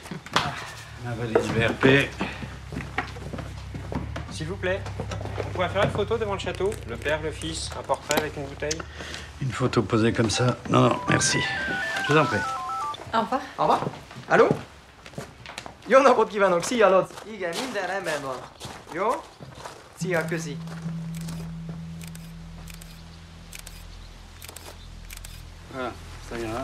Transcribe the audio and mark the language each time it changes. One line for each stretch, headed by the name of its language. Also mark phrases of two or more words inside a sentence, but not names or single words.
French: Ma valise VRP. S'il vous plaît, on pourrait faire une photo devant le château? Le père, le fils, un portrait avec une bouteille? Une photo posée comme ça. Non, non, merci. Je vous en prie. Au revoir. Au revoir. Allô?
Hungarian: Io non kívánok, szia, Loc! Igen, minden rendben van. Jó? Szia, köszi.
French: Voilà, ça ira.